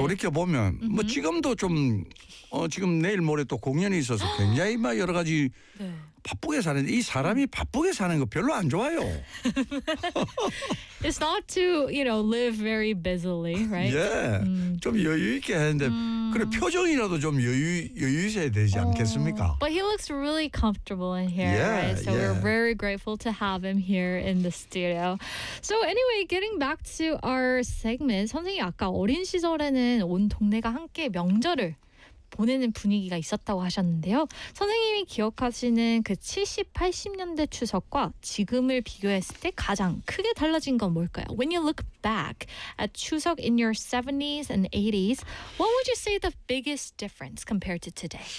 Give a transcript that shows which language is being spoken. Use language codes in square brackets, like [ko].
[ko] 돌이켜 보면 뭐 지금도 좀 지금 내일 모레 또 공연이 있어서 굉장히 막 여러 가지 네. 바쁘게 사는데 이 사람이 바쁘게 사는 거 별로 안 좋아요. [en] It's not to, you know, live very busily, right? [ko] 예, 좀 여유 있게 하는데 그래 표정이라도 좀 여유 있어야 되지 않겠습니까? [en] But he looks really comfortable in here, yeah, right? So yeah. we're very grateful to have him here in the studio. So anyway, getting back to our segment, [ko] 선생님 아까 어린 시절에는 온 동네가 함께 명절을 보내는 분위기가 있었다고 하셨는데요. 선생님이 기억하시는 그 70, 80년대 추석과 지금을 비교했을 때 가장 크게 달라진 건 뭘까요? [en] When you look back at 추석 in your 70s and 80s, what would you say the biggest difference compared to today?